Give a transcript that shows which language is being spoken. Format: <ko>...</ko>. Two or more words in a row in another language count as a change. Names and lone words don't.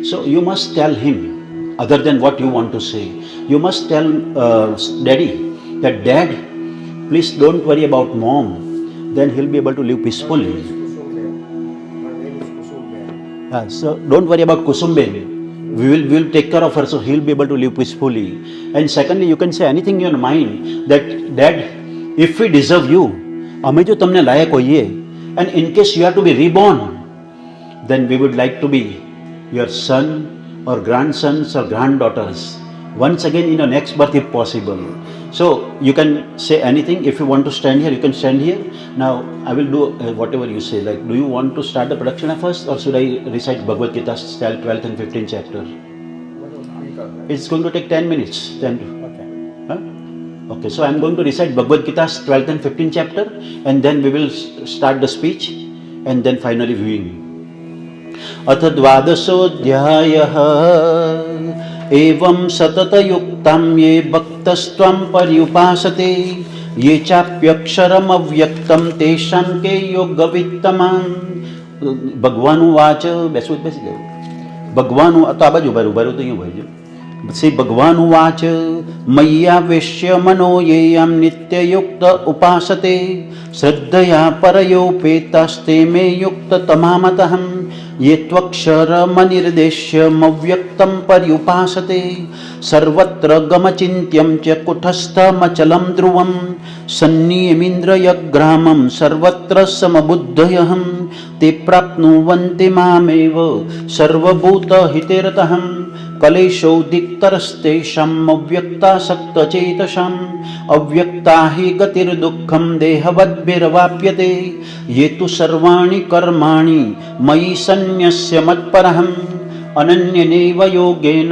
<en>So you must tell him, other than what you want to say, you must tell daddy that dad, please don't worry about mom. Then he'll be able to live peacefully. So don't worry about Kusumben. We will take care of her, so he'll be able to live peacefully. And secondly, you can say anything in your mind that dad, if we deserve you,</en> <gu>અમે જો તમને લાયક હોઈએ,</gu> <en>and in case you have to be reborn, then we would like to be your son or grandsons or granddaughters once again in your next birth if possible. So you can say anything. If you want to stand here, you can stand here. Now I will do whatever you say. Like, do you want to start the production first, or should I recite Bhagavad Gita style 12th and 15th chapter? It's going to take 10 minutes. 10 to, huh? Okay, so I am going to recite Bhagavad Gita's 12th and 15th chapter, and then we will start the speech, and then finally viewing.</en> <sa>अथ द्वादशोऽध्यायः एवं सततयुक्तं ये भक्तस्त्वं पर्युपासते ये चाप्यक्षरमव्यक्तं तेषां के योगवित्तमां. ભગવાન વાચ</sa> <gu>બેસી જાવ. ભગવાન તો આ બાજુ ઉભા તો અહીંયા ઉભા</gu> <sa>શ્રી ભગવાન વાચ મય્યાવેશ્ય મનો યેયં નિત્યયુક્ત ઉપાસતે શ્રદ્ધયા પરયોપેતાસ્તે મે યુક્ત તમામતઃ ये त्वक्षरमनिर्देश्यमव्यक्तं पर्युपासते सर्वत्र गमचिन्त्यं च कुटस्थमचलं ध्रुवं सन्नियमिन्द्रियग्रामं सर्वत्र समबुद्धयः ते प्राप्नुवन्ति मामेव सर्वभूतहितेरतः कलेशोदिक्तरस्तेषाम् अव्यक्तासक्तचेतसाम् अव्यक्ता हि गतिर्दुःखं देहवद्भिर्वाप्यते ये तु सर्वाणि कर्माणि मयि सन्न्यस्य मत्परः अनन्येनैव योगेन</sa>